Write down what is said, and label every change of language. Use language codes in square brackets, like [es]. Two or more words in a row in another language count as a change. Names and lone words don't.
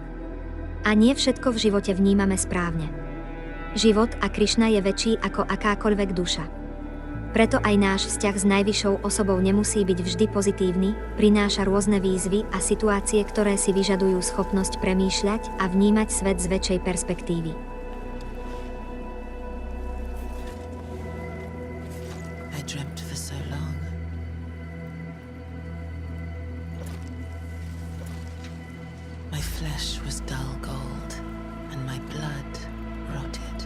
[sk] A nie všetko v živote vnímame správne. Život a Krišna je väčší ako akákoľvek duša. Preto aj náš vzťah s najvyššou osobou nemusí byť vždy pozitívny, prináša rôzne výzvy a situácie, ktoré si vyžadujú schopnosť premýšľať a vnímať svet z väčšej perspektívy. [en] I dreamt for so long. My flesh was dull gold, and my blood rotted.